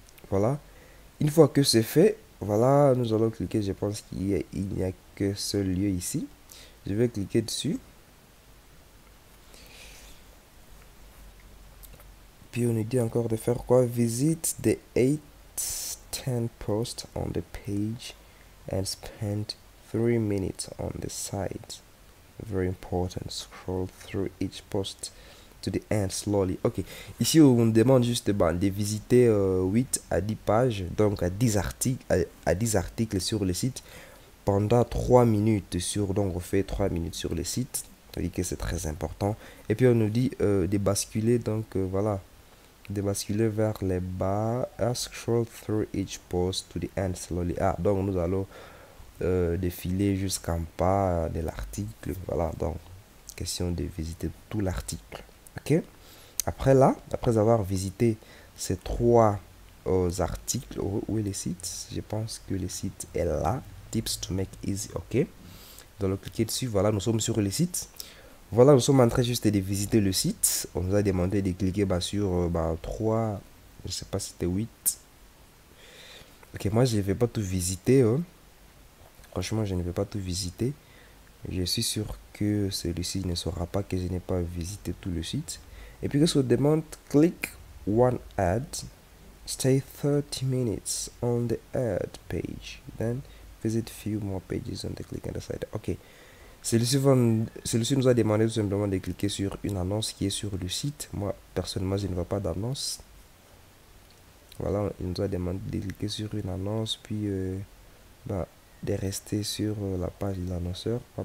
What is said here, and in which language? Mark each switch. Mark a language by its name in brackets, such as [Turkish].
[French] Voilà. Une fois que c'est fait, voilà, nous allons cliquer. Je pense qu'il n'y a que ce lieu ici. Je vais cliquer dessus. Puis on nous dit encore de faire quoi? [English] Visit the 8-10 posts on the page and spend 3 minutes on the site. Very important. Scroll through each post to the end slowly. [French] Ok, ici on demande juste de visiter 8 à 10 pages, donc à 10 articles sur le site pendant 3 minutes donc on fait 3 minutes sur le site. On dit que c'est très important. Et puis on nous dit de basculer, donc voilà, de basculer vers les bas. [English] Scroll through each post to the end slowly. [French] Donc nous allons défiler jusqu'en bas de l'article. Voilà, donc question de visiter tout l'article. Ok, après avoir visité ces 3 articles, où est le site? Je pense que le site est là. [English] Tips to make easy. [French] Ok, donc cliquez dessus. Voilà, nous sommes sur le site. Voilà, nous sommes en train juste de visiter le site. On nous a demandé de cliquer sur 3, je sais pas si c'était 8. Ok, moi je ne vais pas tout visiter. Franchement, je ne vais pas tout visiter. Je suis sûr que celui-ci ne saura pas que je n'ai pas visité tout le site. Et puis, qu'est-ce qu'on demande? [English] Click one ad. Stay 30 minutes on the ad page. Then, visit few more pages on the click on the site. Ok. [French] Celui-ci nous a demandé tout simplement de cliquer sur une annonce qui est sur le site. Moi, personnellement, je ne vois pas d'annonce. Voilà, il nous a demandé de cliquer sur une annonce, puis de rester sur la page de l'annonceur.